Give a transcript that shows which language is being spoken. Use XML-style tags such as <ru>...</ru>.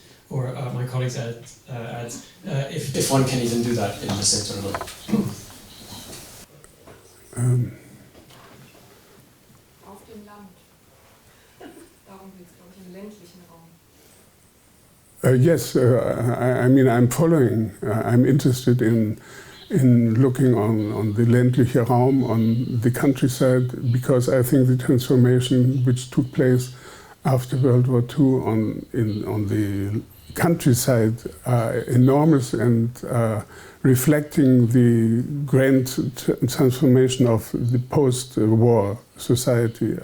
<en>Or my colleagues adds, if one can even do that in the center alone.</en> <de>Auf dem Land. Darum geht es, glaube ich, im ländlichen Raum.</de> <en>Yes, I mean I'm following. I'm interested in looking on the ländliche Raum, on the countryside, because I think the transformation which took place after World War II on the countryside are enormous and reflecting the grand transformation of the post-war society.</en>